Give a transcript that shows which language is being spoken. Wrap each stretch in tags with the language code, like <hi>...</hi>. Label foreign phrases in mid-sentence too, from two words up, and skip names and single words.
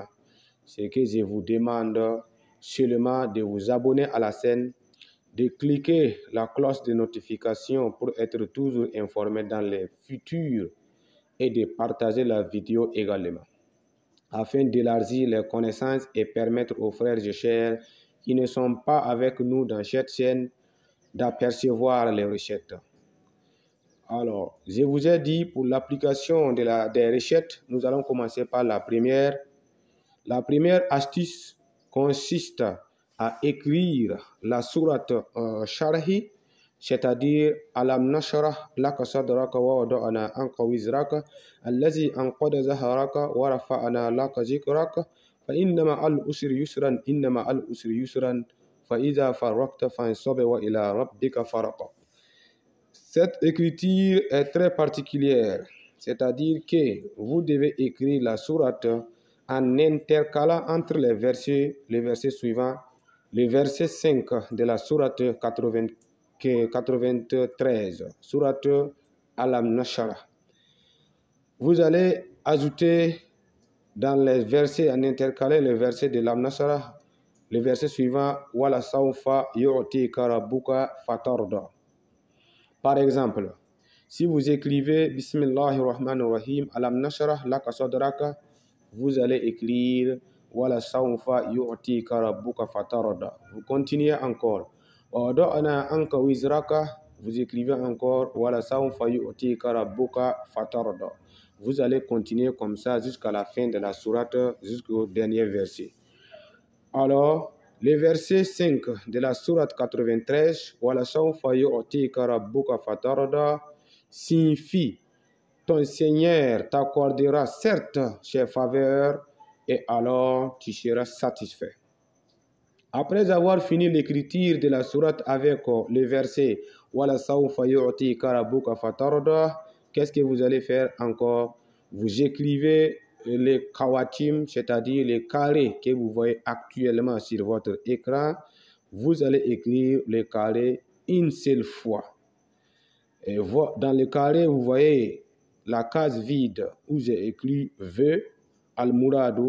<fr>Ce que je vous demande seulement de vous abonner à la chaîne, de cliquer la cloche de notification pour être toujours informé dans les futurs et de partager la vidéo également, afin d'élargir les connaissances et permettre aux frères et sœurs qui ne sont pas avec nous dans cette chaîne d'apercevoir les recettes. Alors, je vous ai dit pour l'application des recettes, nous allons commencer par la première. La première astuce consiste à écrire la sourate Sharhi, c'est-à-dire</fr> <ar>ألم نشرح لك صدرك ووضعنا عنك وزرك الذي أنقض ظهرك ورفعنا لك ذكرك فإن مع العسر يسرا إن مع العسر يسرا فإذا فرغت فانصب وإلى ربك فارغب.</ar> <fr>Cette écriture est très particulière, c'est-à-dire que vous devez écrire la sourate en intercalant entre les versets suivants, le verset 5 de la sourate 93, sourate Alam Nashrah. Vous allez ajouter dans les versets en intercaler le verset de l'Alam Nashrah, le verset suivant,</fr> <ar>ولسوف يعطيك ربك فترضى.</ar> <fr>Par exemple, si vous écrivez Bismillahirrahmanirrahim,</fr> <ar>ألم نشرح لك صدرك,</ar> <fr>vous allez écrire</fr> <ar>ولسوف يعطيك ربك فترضى.</ar> <fr>Vous continuez encore.</fr> <ar>ووضعنا عنك وزرك,</ar> <fr>vous écrivez encore</fr> <ar>ولسوف يعطيك ربك فترضى.</ar> <fr>Vous allez continuer comme ça jusqu'à la fin de la sourate, jusqu'au dernier verset. Alors, Le verset 5 de la sourate 93,</fr> <ar>ولسوف يعطيك ربك فترضى,</ar> <fr>signifie ton Seigneur t'accordera certes ses faveurs et alors tu seras satisfait. Après avoir fini l'écriture de la sourate avec le verset</fr> <ar>ولسوف يعطيك ربك فترضى,</ar> <fr>qu'est-ce que vous allez faire encore? Vous écrivez les kawatim, c'est-à-dire les carrés que vous voyez actuellement sur votre écran. Vous allez écrire les carrés une seule fois. Et dans le carré, vous voyez la case vide où j'ai écrit Vœu al-Muradu.</fr>